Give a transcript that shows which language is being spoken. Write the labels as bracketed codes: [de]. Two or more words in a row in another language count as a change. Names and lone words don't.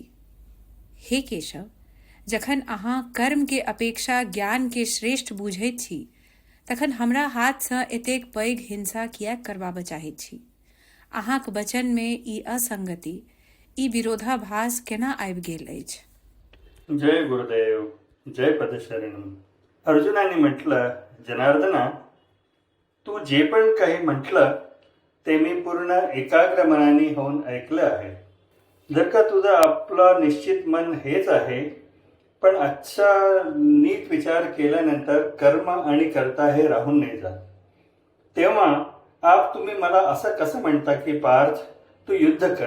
[mai] हे केशव, जखन अहाँ कर्म के अपेक्षा ज्ञान के श्रेष्ठ बुझैत छी तखन हमरा हाथसँ एतेक पैघ हिंसा किएक करबाबऽ चाहैत छी। अहाँक वचन में ई असंगति, ई विरोधाभास केना आबि गेल अछि। जय गुरुदेव, जय पदशरणम। [mr] अर्जुनाने म्हटलं, जनार्दना, तू जे पण काही म्हटलं ते मी पूर्ण एकाग्र मनाने होऊन ऐकलं आहे. जर का तुझं आपलं निश्चित मन हेच आहे, पण आजचा नीट विचार केल्यानंतर कर्म आणि कर्ता हे राहून नाही जात, तेव्हा आप तुम्ही मला असं कसं म्हणता की पार्थ तू युद्ध कर.